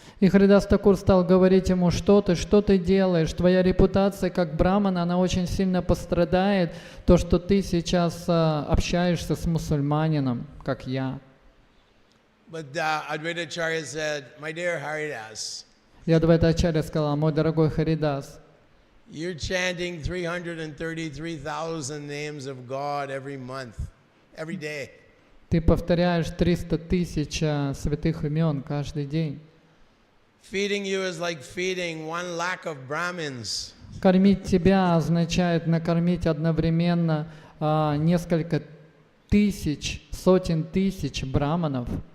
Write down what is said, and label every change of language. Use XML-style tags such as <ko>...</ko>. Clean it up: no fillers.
<ru>И Харидас Такур стал говорить ему: что ты делаешь? Твоя репутация как брамана, она очень сильно пострадает, то, что ты сейчас общаешься с мусульманином, как я.</ru> <en>But Advaitacharya said, "My dear Haridas,</en> <ru>И Адвайтачарья сказал: мой дорогой Харидас,</ru> <en>you're chanting 333,000 names of God every month, every day.</en> <ru>ты повторяешь 300 тысяч святых имен каждый день.</ru> <en>Feeding you is like feeding 1 lakh of Brahmins.</en> <ru>Кормить тебя означает накормить одновременно несколько тысяч, сотен тысяч браманов.</ru>